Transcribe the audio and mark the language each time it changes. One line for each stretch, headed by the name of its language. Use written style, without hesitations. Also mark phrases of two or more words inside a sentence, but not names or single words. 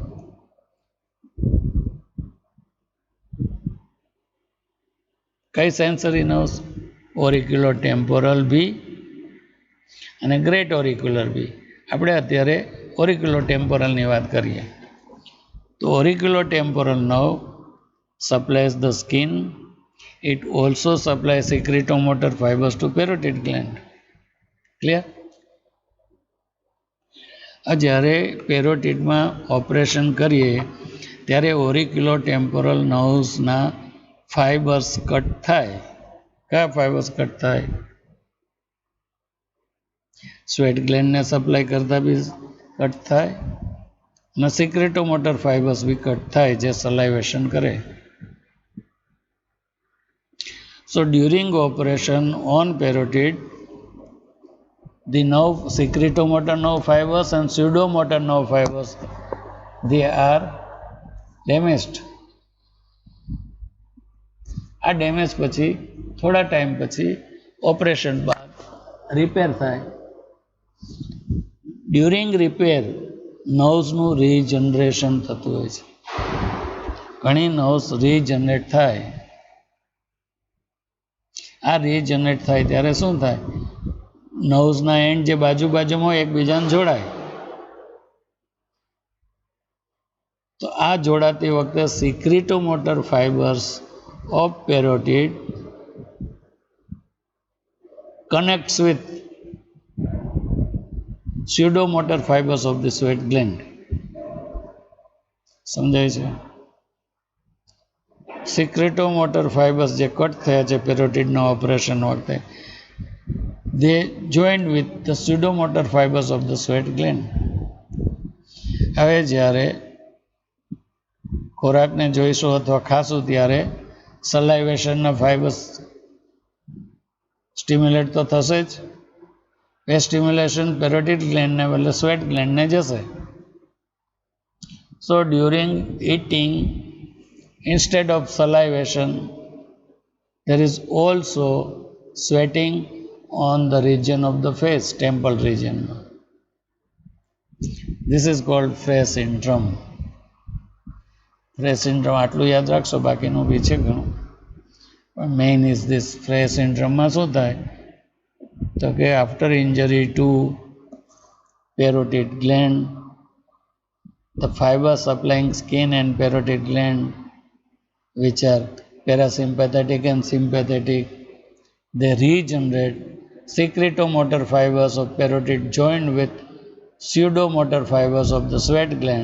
Gujarati: કઈ સેન્સરી નર્વ્સ? ઓરિક્યુલો ટેમ્પોરલ બી અને ગ્રેટ ઓરિક્યુલર બી. આપણે અત્યારે ઓરિક્યુલો ટેમ્પોરલની વાત કરીએ. તો ઓરિક્યુલો ટેમ્પોરલ નર્વ
English: supplies the skin. It also supplies secretomotor fibers to parotid gland. Clear?
Gujarati: જ્યારે પેરોટિડમાં ઓપરેશન કરીએ ત્યારે ઓરિક્યુલો ટેમ્પોરલ નર્વ્સના ફાઇબર્સ કટ થાય. કયા ફાઇબર્સ કટ થાય? સ્વેટ ગ્લેન્ડને સપ્લાય કરતા બી કટ થાય અને
English: secretomotor fibers
Gujarati: બી કટ થાય જે સલાઇવેશન કરે.
English: So during operation on parotid, the nerve secretomotor nerve fibers and pseudomotor nerve fibers, they are damaged.
Gujarati: આ ડેમેજ પછી થોડા ટાઈમ પછી ઓપરેશન બાદ રિપેર થાય.
English: during repair
Gujarati: નર્વ્સનું રીજનરેશન થતું હોય છે. ઘણી નર્વ્સ રીજનરેટ થાય. આ રીજનરેટ થાય ત્યારે શું થાય? નર્વ્સના એન્ડ જે બાજુમાં હોય એકબીજાને જોડાય. તો આ જોડાતી વખતે
English: secretomotor fibers of parotid connects with pseudomotor fibers of the sweat gland.
Gujarati: સમજાય છે?
English: secretomotor fibers
Gujarati: જે કટ થયા છે પેરોટિડના ઓપરેશન વખતે,
English: they joined with the pseudomotor fibers of the sweat gland.
Gujarati: હવે જ્યારે ખોરાકને જોઈશું અથવા ખાશું ત્યારે સલાઇવેશનના ફાઇબર્સ સ્ટિમ્યુલેટ તો થશે જ. એ સ્ટિમ્યુલેશન પેરોટિડ ગ્લેન્ડને બદલે સ્વેટ ગ્લેન્ડને જશે.
English: so during eating instead of salivation there is also sweating on the region of the face, temple region. This is called Frey syndrome.
Gujarati: Frey syndrome આટલું યાદ રાખશો, બાકીનું બી છે ઘણું, પણ
English: main is this. Frey syndromeમાં
Gujarati: શું થાય તો કે
English: after injury to parotid gland, the fibers supplying skin and parotid gland, which are parasympathetic and sympathetic, they regenerate. Secretomotor fibers of parotid joined with pseudomotor fibers of the sweat gland.